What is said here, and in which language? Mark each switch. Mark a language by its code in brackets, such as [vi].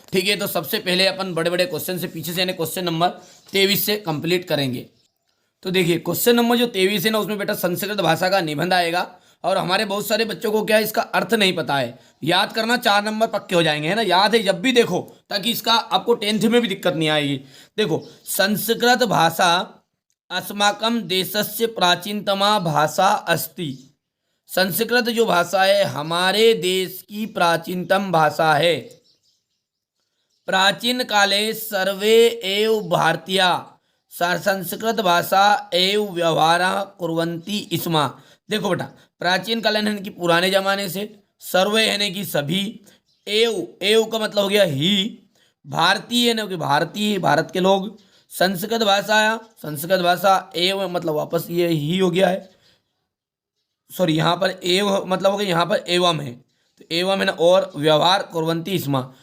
[hi] ठीक है, तो सबसे पहले अपन बड़े बड़े क्वेश्चन से पीछे से यानी क्वेश्चन नंबर 23 से कंप्लीट करेंगे। तो देखिए क्वेश्चन नंबर जो 23 है ना, उसमें बेटा संस्कृत भाषा का निबंध आएगा। और हमारे बहुत सारे बच्चों को क्या है, इसका अर्थ नहीं पता है। याद करना, 4 नंबर पक्के हो जाएंगे, है ना, याद है जब भी देखो, ताकि इसका आपको 10th में भी दिक्कत नहीं आएगी। देखो, [sa] संस्कृत भाषा अस्माकं देशस्य प्राचीनतमा भाषा अस्ति। [hi] संस्कृत जो भाषा है हमारे देश की प्राचीनतम भाषा है। [sa] प्राचीन काले सर्वे एव भारतीया संस्कृत भाषा एव व्यवहार कुर्वन्ति स्म। [hi] देखो बेटा, प्राचीन काल यानी कि पुराने जमाने से, सर्वे यानी कि सभी, एव एव का मतलब हो गया ही, भारतीय यानी कि भारतीय भारत के लोग, संस्कृत भाषा एव मतलब वापस ये ही हो गया है, सॉरी यहाँ पर एव मतलब हो गया, यहाँ पर एवं है तो एवं है ना, और [sa] व्यवहार कुर्वन्ति स्म।